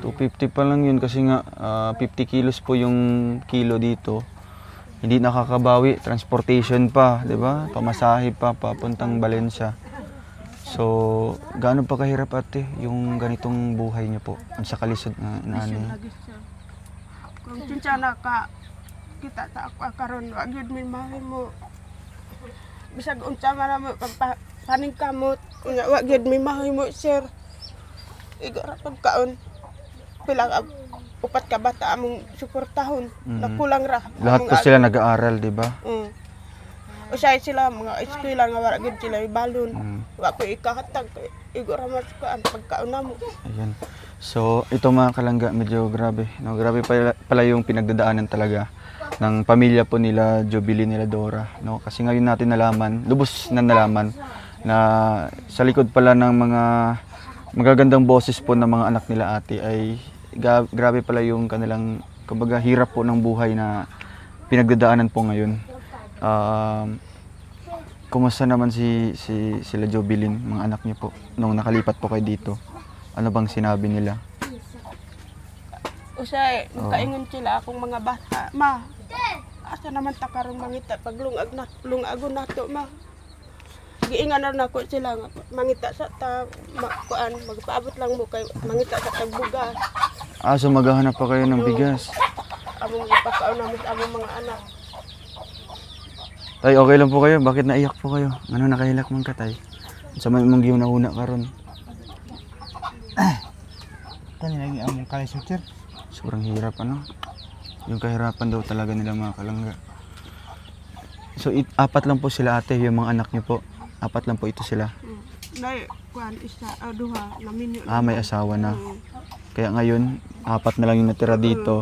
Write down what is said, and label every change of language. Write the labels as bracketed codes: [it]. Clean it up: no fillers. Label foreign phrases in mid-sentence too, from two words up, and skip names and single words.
[tl] 250 pa lang yun kasi nga 50 kilos po yung kilo dito. Hindi nakakabawi. Transportation pa, di ba? Pamasahe pa, papuntang Valencia. So, gaano pa kahirap, ate, yung ganitong buhay niyo po? [ceb] Sa kalisod na ano? Kung kinsa na kita sa ako karon wa gyud min mahimo. Bisag unsa man mo paningkamot, wa gyud min mahimo, sir. Igara pagkaon pila upat ka bata among suportahon. Nakulang ra. [tl] Lahat po sila nag-aaral, di ba? [ceb] Usay sila mga eskwela nga wala gyud sila ibalon. Wa ko ikahatag igora mas ko ang pagkaon namo. [tl] Ayun. So, ito mga kalangga, medyo grabe. No, grabe pala yung pinagdadaanan talaga ng pamilya po nila Jubilee, nila Dora. No? Kasi ngayon natin nalaman, lubos na nalaman, na sa likod pala ng mga magagandang boses po ng mga anak nila ate ay grabe pala yung kanilang, kumbaga, hirap po ng buhay na pinagdadaanan po ngayon. Kumusta naman sila Jubilee, mga anak niyo po, nung nakalipat po kayo dito? Ano bang sinabi nila? [ceb] Usay, kaingon sila akong mga bata, ma. Asa naman ta karon mangita pag lungagon nato, ma. Giingan na ko sila nga mangita sa ta kuan magpaabot lang mo kay mangita sa tagbugas. [tl] So maghahanap pa kayo ng bigas. [ceb] Among ipakaon namin sa among mga anak. [tl] Tay, okay lang po kayo? Bakit naiyak po kayo? [ceb] Ano nakahilak man ka, tay? Sa man mong giuna-una karon. Kani lagi among kalisod, sir. [tl] Sobrang hirap, ano? Yung kahirapan daw talaga nila, mga kalangga. So, 4 lang po sila, ate, yung mga anak niyo po. 4 lang po ito sila. [ceb] Nay, kuan isa duha na minyo. [tl] May asawa na. Kaya ngayon, 4 na lang yung natira dito.